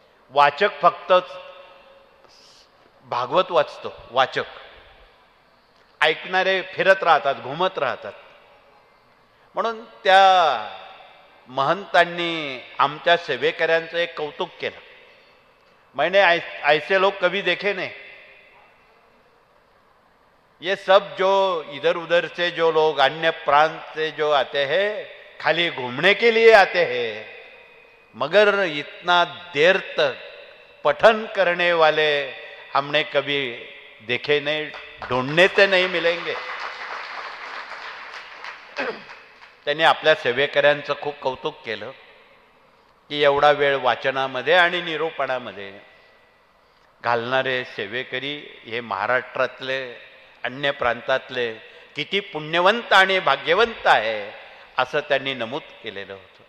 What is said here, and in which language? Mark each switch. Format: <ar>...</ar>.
<mr>वाचक फक्तच भागवत वाचतो, वाचक. ऐकणारे फिरत राहतात, घुमत राहतात. म्हणून त्या महंतांनी आमच्या सेवेकऱ्यांचं एक कौतुक केलं.</mr> <hi>मैंने ऐसे लोग कभी देखे नहीं. ये सब जो इधर उधर से जो लोग अन्य प्रांत से जो आते हैं खाली घूमने के लिए आते हैं, मगर इतना देर तक पठन करने वाले हमने कभी देखे नहीं, ढूंढने से नहीं मिलेंगे.</hi> <mr>त्यांनी आपल्या सेवेकऱ्यांचं खूप कौतुक केलं की एवढा वेळ वाचनामध्ये आणि निरूपणामध्ये घालणारे सेवेकरी हे महाराष्ट्रातले, अन्य प्रांतातले किती पुण्यवंत आणि भाग्यवंत आहे असं त्यांनी नमूद केलेलं होतं.</mr>